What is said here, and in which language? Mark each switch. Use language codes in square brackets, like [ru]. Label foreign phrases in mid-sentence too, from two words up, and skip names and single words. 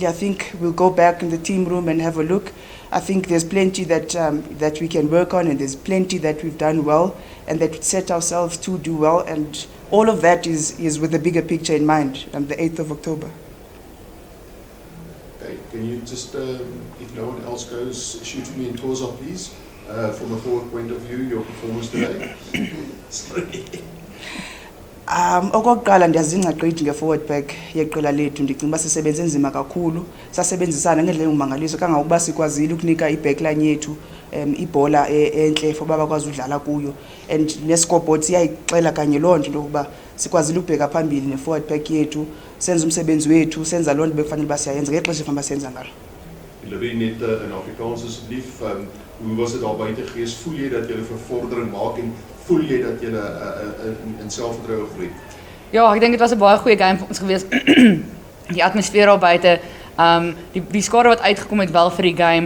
[en] I think we'll go back in the team room and have a look. I think there's plenty that we can work on, and there's plenty that we've done well and that we set ourselves to do well, and all of that is with the bigger picture in mind, the 8th of October. Okay, can you just, if no one else goes, shoot me in Toza, please, from a forward point of view, your performance today? Sorry. [xh] Okokuqala ndiyazinca gqithi nge- [en] forward back [xh] yeqela lethu. Ndicinga uba sisebenze nzima kakhulu, sasebenzisana ngendlela engumangaliso kangangokuba sikwazile ukunika i-backline yethu ibhola entle for uba bakwazi udlala kuyo, and ne-scoreboard siyayixela kanye loo nto into yokuba sikwazile ukubheka phambili ne- [en] forward back [xh] yethu, senza umsebenzi wethu, senza loo nto bekufanele uba siyayenza ngexesha efana uba siyenza ngalo. [af] Julle net in Afrikaans asseblief, hoe was dit daar buite geweest? Voel jy dat julle vervordering maak en voel jy dat julle in selfvertroue groei? Ja, ek dink dit was 'n baie goeie game vir ons geweest. Die atmosfeer daar buite, die skare wat uitgekom het wel vir die game.